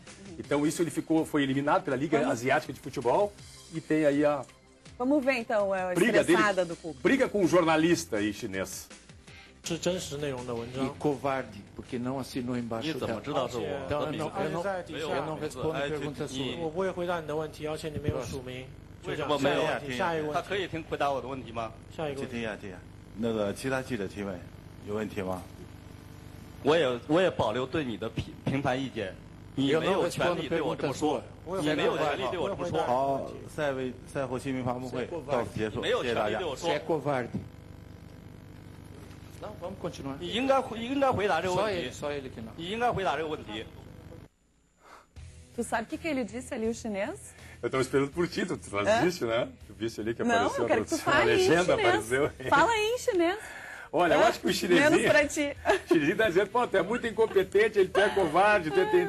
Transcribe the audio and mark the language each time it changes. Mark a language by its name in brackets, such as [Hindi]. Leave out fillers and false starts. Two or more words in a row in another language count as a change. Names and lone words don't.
[Portuguese] Então isso ele foi eliminado pela Liga Asiática de Futebol e tem aí a... Vamos ver então a briga estressada dele, do Cuca. Briga com um jornalista aí chinês. E covarde, porque não assinou embaixo dela. Eu não respondo perguntas suas. [Chinese] Eu 不会回答你的问题，而且你没有署名。为什么没有？下一个问题。他可以回答我的问题吗？下一个问题。这样，那个其他记者提问，有问题吗？我也保留对你的评判意见。你没有权利对我这么说，你没有权利对我这么说。好，赛后新闻发布会到此结束，没有谢谢大家。权利对我说。 [Portuguese] Não, vamos continuar. [Chinese] 你应该回答这个问题。 [Portuguese] Só ele que não. [Chinese] 你应该回答这个问题。 [Portuguese] Tu sabe o que ele disse ali, o chinês? Eu estava esperando por ti, tu traduziste, né? Tu viste ali que não, apareceu eu quero que tu a fale legenda, em chinês. apareceu. Fala aí em chinês. Olha, eu acho que o chinesinho... Menos pra ti. O chinesinho tá dizendo, pô, tu é muito incompetente, ele é covarde, tu entendeu?